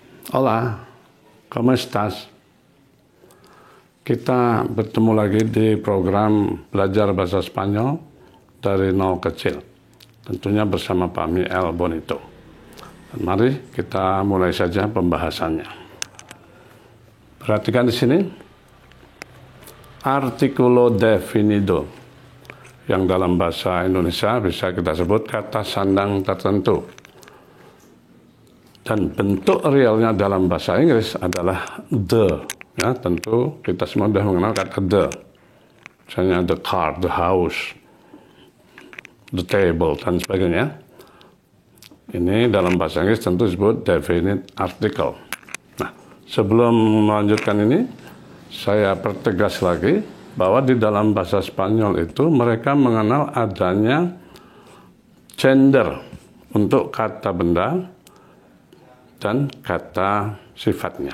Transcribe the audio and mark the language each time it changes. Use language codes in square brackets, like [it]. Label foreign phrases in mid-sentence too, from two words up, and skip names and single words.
[es] Hola, ¿cómo estás? [id] Kita bertemu lagi di program Belajar Bahasa Spanyol dari nol kecil. Tentunya bersama Pak Miel Bonito. Dan mari kita mulai saja pembahasannya. Perhatikan di sini. [es] Artikulo definido. [id] Yang dalam bahasa Indonesia bisa kita sebut kata sandang tertentu. Dan bentuk realnya dalam bahasa Inggris adalah the. Ya, tentu kita semua sudah mengenal kata the. [en] Misalnya the car, the house, the table, [id] dan sebagainya. Ini dalam bahasa Inggris tentu disebut [en] definite article. [id] Nah, sebelum melanjutkan ini, saya pertegas lagi bahwa di dalam bahasa Spanyol itu mereka mengenal adanya gender untuk kata benda dan kata sifatnya.